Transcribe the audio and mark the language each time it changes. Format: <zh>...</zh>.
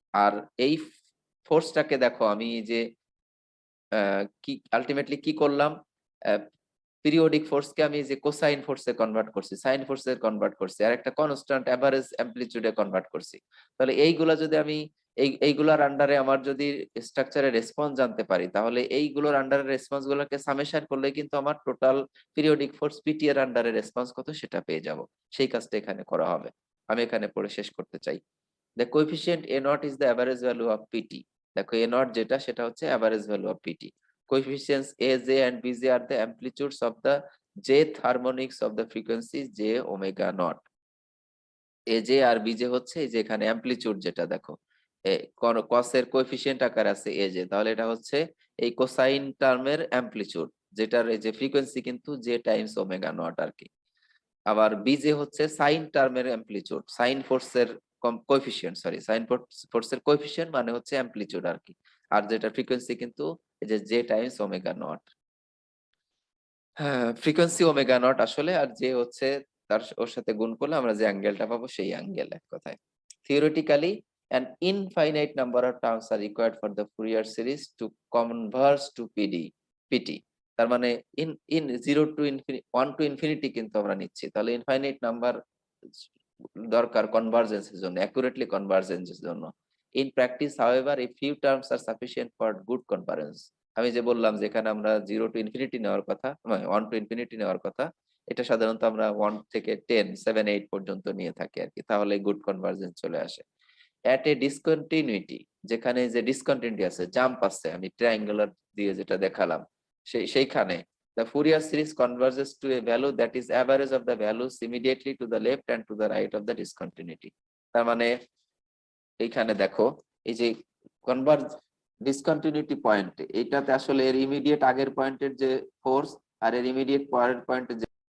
<bn>আর এই ফোর্সটাকে দেখো আমি যে কি আলটিমেটলি কি করলাম, পিরিয়ডিক ফোর্সকে আমি যে কোসাইন ফোর্সে কনভার্ট করছি, সাইন ফোর্সে কনভার্ট করছি, আর একটা কনস্ট্যান্ট এভারেজ অ্যামপ্লিটিউডে কনভার্ট করছি। তাহলে এইগুলা যদি আমি এইগুলার আন্ডারে আমার যদি স্ট্রাকচারের রেসপন্স জানতে পারি, তাহলে এইগুলোর আন্ডারে রেসপন্স গুলোকে সামেশন করলে কিন্তু আমার টোটাল পিরিয়ডিক ফোর্স পিটি এর আন্ডারে রেসপন্স কত সেটা পেয়ে যাব। সেই কাজটা এখানে করা হবে। আমি এখানে পড়ে শেষ করতে চাই।</bn> <en>The coefficient A naught is the average value of PT।</en> <bn>দেখো A naught যেটা সেটা হচ্ছে</bn> <en>average value of PT। Coefficients A, J and B, J are the amplitudes of the jth harmonics of the frequencies J omega naught।</en> <bn>A, J আর B, J হচ্ছে এই যে এখানে amplitude যেটা দেখো, cos এর কোএফিসিয়েন্ট আকার আছে A, J, তাহলে এটা হচ্ছে এই কোসাইন টার্মের অ্যামপ্লিটিউড, যেটার এই যে ফ্রিকোয়েন্সি কিন্তু J টাইমস ওমেগা নট আর কি। আবার বিজে হচ্ছে সাইন টার্মের অ্যামপ্লিটিউড, সাইন ফোর্সের কোএফিসিয়েন্ট, সরি সাইন ফোর্সের কোএফিসিয়েন্ট মানে হচ্ছে অ্যামপ্লিটিউড আর কি। আর যেটা ফ্রিকোয়েন্সি কিন্তু এই যে জে টাইমস ওমেগা নট। হ্যাঁ ফ্রিকোয়েন্সি ওমেগা নট আসলে, আর যে হচ্ছে তার ওর সাথে গুণ করলে আমরা যে অ্যাঙ্গেলটা পাবো সেই অ্যাঙ্গেল, এক কথায়।</bn> <en>Theoretically, an infinite number of terms are required for the Fourier series to converge to PT।</en> <bn>তার মানে in in 0 to infinity 1 to infinity কিন্তু আমরা নিচ্ছি, তাহলে ইনফাইনাইট নাম্বার দরকার কনভার্জেন্সের জন্য, অ্যাকুরেটলি কনভার্জেন্সের জন্য।</bn> <en>In practice however a few terms are sufficient for good convergence.</en> <bn>আমি যে বললাম যেখানে আমরা 0 টু ইনফিনিটি নেওয়ার কথা, মানে 1 টু ইনফিনিটি নেওয়ার কথা, এটা সাধারণত আমরা 1 থেকে 10, 7, 8 পর্যন্ত নিয়ে থাকি আর কি, তাহলে গুড কনভার্জেন্স চলে আসে।</bn> <en>at a discontinuity,</en> <bn>যেখানে যে ডিসকন্টিনিউটি আছে, জাম্প আছে, আমি ট্রায়াঙ্গুলার দিয়ে যেটা দেখালাম সেইখানে</bn> <en>the Fourier series converges to a value that is average of the values immediately to the left and to the right of the discontinuity.</en> <bn>তার মানে এইখানে দেখো এই যে কনভার্জ ডিসকন্টিনিউটি পয়েন্ট, এটাতে আসলে এর ইমিডিয়েট আগের পয়েন্টের যে ফোর্স আর এর ইমিডিয়েট পরের পয়েন্টের যে</bn>